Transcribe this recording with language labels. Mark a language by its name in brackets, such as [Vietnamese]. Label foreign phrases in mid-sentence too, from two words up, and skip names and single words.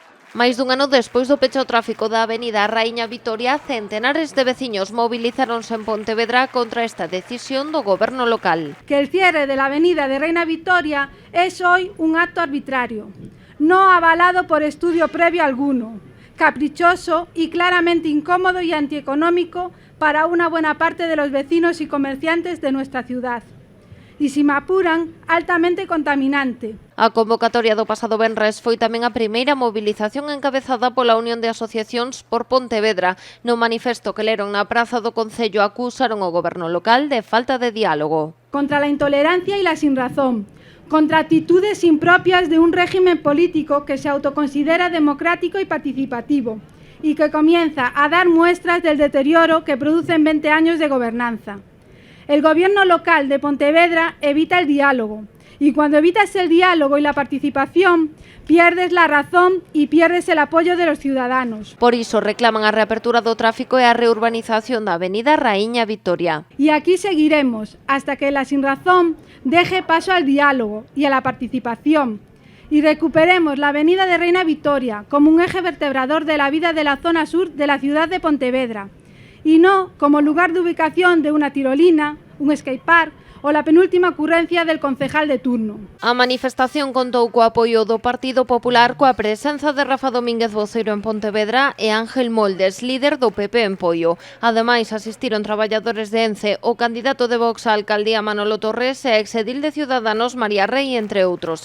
[Galician] Máis dun ano despois do peche ao tráfico da avenida Raíña Vitoria, centenares de veciños movilizáronse en Pontevedra contra esta decisión do goberno local. [Spanish] Que el cierre de la avenida de Reina Victoria es hoy un acto arbitrario, no avalado por estudio previo alguno, caprichoso y claramente incómodo y antieconómico para una buena parte de los vecinos y comerciantes de nuestra ciudad. Y si me apuran, altamente contaminante. [Galician] A convocatoria do pasado venres foi tamén a primeira movilización encabezada pola Unión de Asociacións por Pontevedra. No manifesto que leron na praza do Concello acusaron o goberno local de falta de diálogo. [Spanish] Contra la intolerancia y la sinrazón, contra actitudes impropias de un régimen político que se autoconsidera democrático y participativo y que comienza a dar muestras del deterioro que producen 20 años de gobernanza. El gobierno local de Pontevedra evita el diálogo y cuando evitas el diálogo y la participación pierdes la razón y pierdes el apoyo de los ciudadanos. [Galician] Por iso reclaman a reapertura do tráfico e a reurbanización da avenida Raíña Vitoria. [Spanish] Y aquí seguiremos hasta que la sinrazón deje paso al diálogo y a la participación y recuperemos la avenida de Reina Vitoria como un eje vertebrador de la vida de la zona sur de la ciudad de Pontevedra y no como lugar de ubicación de una tirolina, un skatepark o la penúltima ocurrencia del concejal de turno. [Galician] A manifestación contou co apoio do Partido Popular coa presenza de Rafa Domínguez voceiro en Pontevedra e Ángel Moldes, líder do PP en Poio. Ademais, asistiron traballadores de ENCE, o candidato de Vox á alcaldía Manolo Torres e a exedil de Ciudadanos María Rey, entre outros.